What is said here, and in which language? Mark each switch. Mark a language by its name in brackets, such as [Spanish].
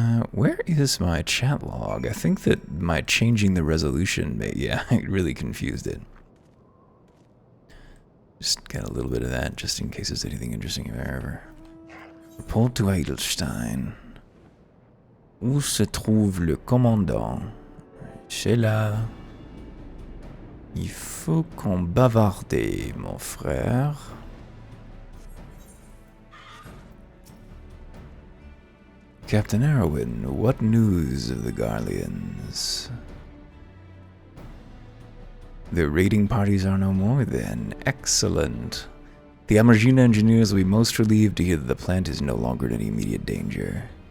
[English] Where is my chat log? I think that my changing the resolution it really confused it. Just got a little bit of that, just in case there's anything interesting if I ever. Report to Edelstein. [French] Où se trouve le commandant? C'est là. Il faut qu'on bavarde, mon frère. [English] Captain Erwin, what news of the Garleans? The raiding parties are no more, then. Excellent. The Amargina engineers will be most relieved to hear that the plant is no longer in any immediate danger.